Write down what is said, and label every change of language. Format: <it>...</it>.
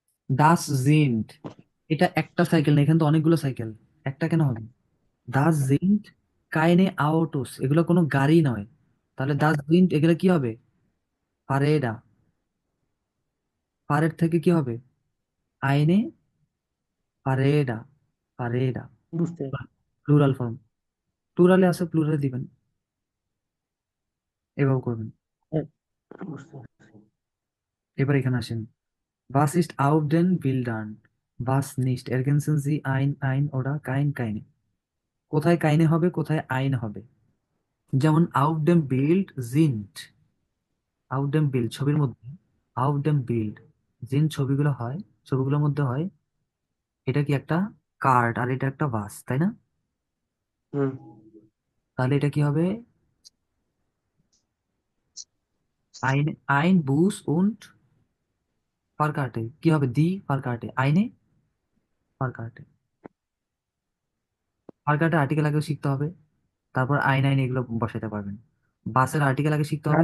<bn>দাস জিন্ট, এটা একটা সাইকেল না, এখানে তো অনেকগুলো সাইকেল, একটা কেন হবে, দাস জিন্ট কাইনে আউটোস, এগুলো কোনো গাড়ি নয়, তাহলে দাস জিন্ট এগুলো কি হবে, পারেডা, পারেড থেকে কি হবে, আইনে পারেডা, পারেডা, বুঝতে প্লুরাল ফর্ম, প্লুরালে আছে প্লুরালে দিবেন, এভাবে করবেন। হ্যাঁ, বুঝতে পারছি। এবার এখানে আসেন,</bn> <de>was ist auf den Bildern, was nicht, ergänzen Sie ein oder keine,</de> <bn>কোথায় কাইনে হবে, কোথায় আইন হবে। যেমন</bn> <de>auf dem Bild sind,</de> <bn>auf dem Bild ছবির মধ্যে, auf dem Bild sind ছবিগুলো হয়, ছবিগুলোর মধ্যে হয়, এটা কি একটা কার্ড আর এটা একটা বাস, তাই না, হুম। তাহলে এটা কি হবে, আইন, আইন বুস und ফারকার্টে, কি হবে, দি ফারকার্টে, আইনে ফারকার্টে, ফারকার্টে আর্টিকেল আগে শিখতে হবে, তারপর আইন আইন এগুলো বসাতে পারবেন, বাসের আর্টিকেল আগে শিখতে হবে,</bn>